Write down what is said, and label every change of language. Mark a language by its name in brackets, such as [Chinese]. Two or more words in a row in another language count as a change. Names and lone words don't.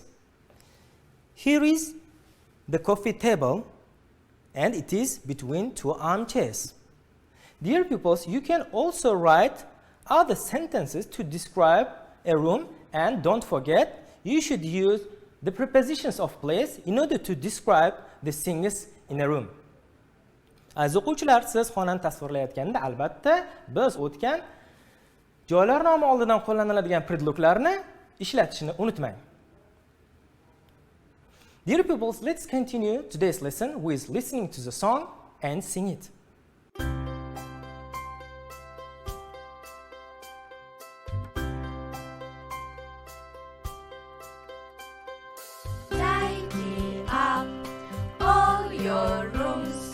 [English] Here is the coffee table and it is between 2 armchairs. Dear pupils, you can also write other sentences to describe a room, and don't forget, you should use the prepositions of place in order to describe the things in a room. [Uzbek] Aziz o'quvchilar, siz xonani tasvirlayotganda albatta biz o'tgan joylar nomi oldidan qo'llaniladigan predloglarni ishlatishni unutmang. [English] Dear pupils, let's continue today's lesson with listening to the song and sing it. Tidy up all your rooms.